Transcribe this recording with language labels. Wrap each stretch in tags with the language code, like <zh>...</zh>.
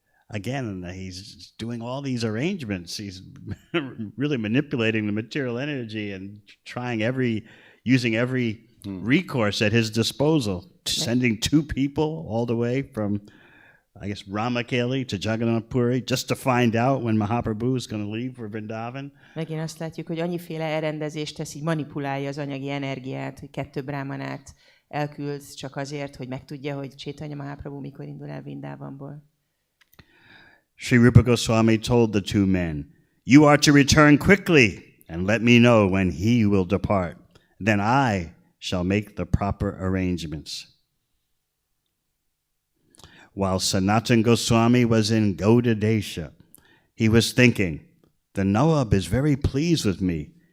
<en>Again, he's doing all these arrangements. He's really manipulating the material energy and using every recourse at his disposal, sending 2 people all the way from, I guess, Ramakeli to Jagannath Puri just to find out when Mahaprabhu is going to leave for Vrindavan.</en> <hu>Megint azt látjuk, hogy annyiféle elrendezést tesz, így manipulálja az anyagi energiát, hogy 2 brámanát elküld csak azért, hogy megtudja, hogy Chaitanya Mahaprabhu mikor indul el Vrindavanból.</hu> <en>Sri Rūpa Goswami told the 2 men, "You are to return quickly and let me know when he will depart. Then I shall make the proper arrangements." While Sanatana Goswami was in Gauda Desha, he was thinking, the Nawab is very pleased with me.</en>